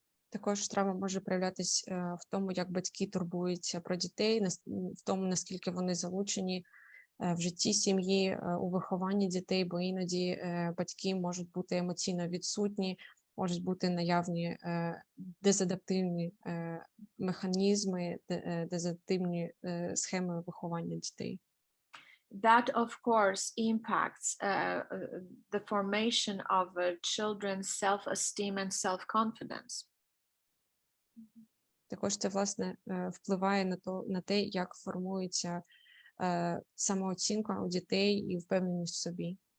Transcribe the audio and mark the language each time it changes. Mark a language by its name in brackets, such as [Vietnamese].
[Ukrainian] Також травма може проявлятись в тому, як батьки турбуються про дітей, в тому, наскільки вони залучені в житті сім'ї, у вихованні дітей, бо іноді батьки можуть бути емоційно відсутні, можуть бути наявні дезадаптивні механізми, дезадаптивні схеми виховання дітей. [English] That, of course, impacts the formation of children's self-esteem and self-confidence. [Ukrainian] Також це, власне, впливає на те, як формується самооцінка у дітей і впевненість в собі.